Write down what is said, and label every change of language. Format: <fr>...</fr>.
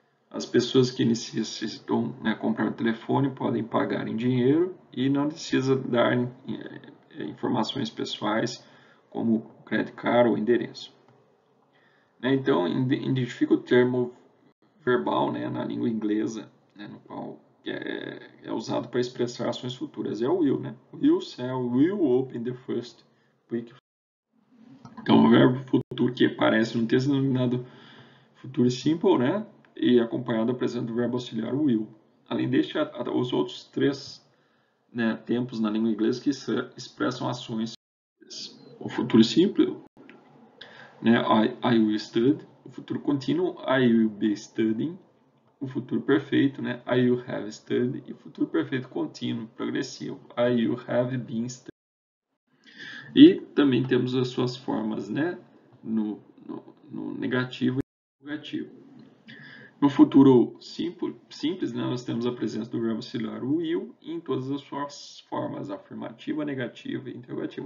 <pt>As pessoas que necessitam, né, comprar um telefone podem pagar em dinheiro e não precisa dar informações pessoais como crédito card ou endereço. Então, identifica o termo verbal, né, na língua inglesa, né, no qual é usado para expressar ações futuras. É o will, né?</pt> <en>Will sell, will open the first quick.</en> <pt>Então, o verbo futuro que aparece no texto denominado futuro simple, né? E acompanhado da presença do verbo auxiliar will. Além deste, os outros 3, né, tempos na língua inglesa que expressam ações. O futuro simples, né,</pt> <en>I will study.</en> <pt>O futuro contínuo,</pt> <en>I will be studying.</en> <pt>O futuro perfeito, né,</pt> <en>I will have studied.</en> <pt>E o futuro perfeito contínuo, progressivo,</pt> <en>I will have been studying.</en> <pt>E também temos as suas formas, né, no negativo e no negativo. No futuro simples, né, nós temos a presença do verbo auxiliar will em todas as suas formas, afirmativa, negativa e interrogativa.</pt>